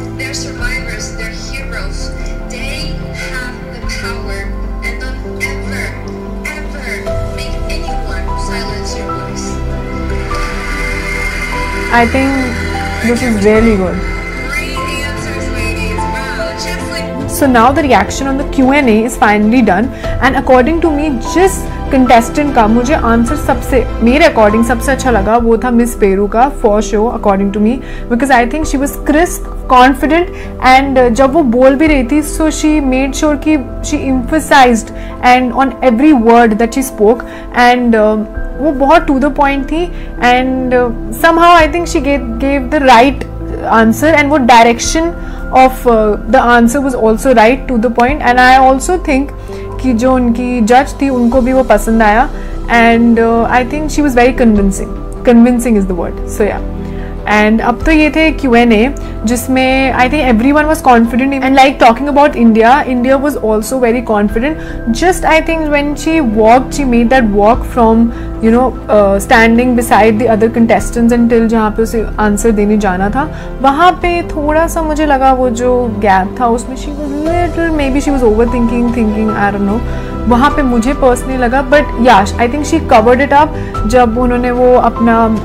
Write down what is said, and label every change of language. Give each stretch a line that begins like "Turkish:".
English: They're survivors, they're heroes. They have the power, and don't ever, ever make anyone silence your voice. I think this is really good. Great answers, ladies. Wow, just like So now the reaction on the Q&A is finally done, and according to me
Hindi: जिस contestant का मुझे answer सबसे मेरे according सबसे अच्छा लगा
English: वो था Miss Peru का, for show according to me, because I think she was crisp, confident, and जब वो बोल भी रही थी सो शी मेड श्योर कि she emphasised and on every word that she spoke, and वो बहुत टू द पॉइंट थी, and somehow I think she gave the right answer, and वो direction of the answer was also right to the point, and I also think
Hindi: कि जो उनकी जज थी उनको भी वो पसंद आया,
English: and I think she was very convincing is the word, so yeah. And अब तो ये थे Q&A जिसमें I think everyone was confident, and like talking about India was also very confident. Just I think when she walked, she made that walk from standing beside the other contestants until
Hindi: जहाँ पे उसे answer देने जाना था, वहाँ पे थोड़ा सा मुझे लगा वो जो गैप था उसमें
English: she was little, maybe she was overthinking, I don't know,
Hindi: वहाँ पे मुझे पर्सनली लगा,
English: but Yash I think she covered it up जब उन्होंने वो अपना